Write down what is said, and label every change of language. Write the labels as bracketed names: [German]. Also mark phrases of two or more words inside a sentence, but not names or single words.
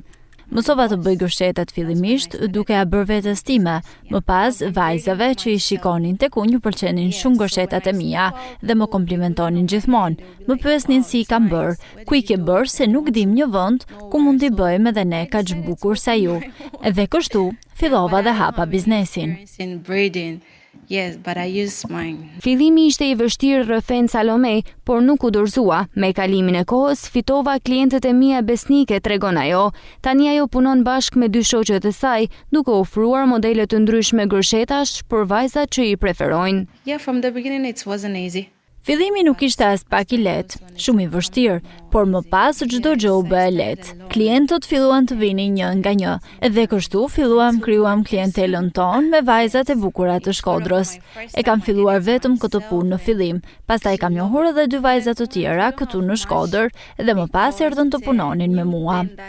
[Albanian] Mësova të bëj gërshetat fillimisht duke ja bërë vetes time, më pas vajzave që i shikonin tek unë ju pëlqenin shumë gërshetat e mia dhe më komplimentonin gjithmonë. Më pyesnin si i kam bërë, ku i ke bërë se nuk dim një vend ku mund t'i bëjmë edhe ne kaq bukur sa ju. Dhe kështu fillova dhe hapa biznesin. [English] Yes, but I use mine. [Albanian] Fillimi ishte i vështirë rrëfen Salome, por nuk u dorëzua. Me kalimin e kohës fitova klientët e mia besnike, tregon ajo. Tani ajo punon bashkë me 2 shoqet e saj, duke ofruar modele të ndryshme gërshetash për vajzat që i preferojnë. [English] Yeah, from the beginning it wasn't easy. [Albanian] Fillimi nuk ishte as pak i lehtë, shumë i vështirë, por më pas çdo gjë u bë e lehtë. Klientët filluan të vinin një nga një, dhe kështu krijuam klientelën tonë me vajzat e bukura të Shkodrës. E kam filluar vetëm këtë punë në fillim, pastaj kam njohur edhe 2 vajza të tjera këtu në Shkodër dhe më pas erdhën të punonin me mua.